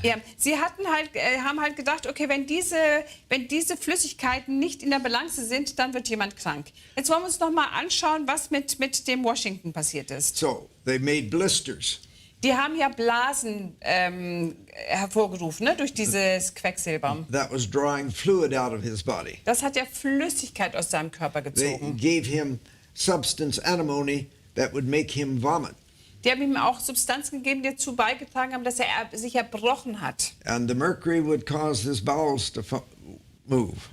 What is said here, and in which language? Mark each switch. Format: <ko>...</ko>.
<de>Ja, sie haben halt gedacht, okay, wenn diese Flüssigkeiten nicht in der Balance sind, dann wird jemand krank. Jetzt wollen wir uns noch mal anschauen, was mit dem Washington passiert ist.</de> <en>So they made blisters.</en> <de>Die haben ja Blasen hervorgerufen, ne, durch dieses Quecksilber.</de> <en>That was drawing fluid out of his body.</en> <de>Das hat ja Flüssigkeit aus seinem Körper</de> <en>They</en> <de>gezogen.</de> <en>gave him substance antimony that would make him vomit.</en> <de>Die haben ihm auch Substanzen gegeben, die dazu beigetragen haben, dass er sich erbrochen hat.</de> <en>And the mercury would cause his bowels to move.</en>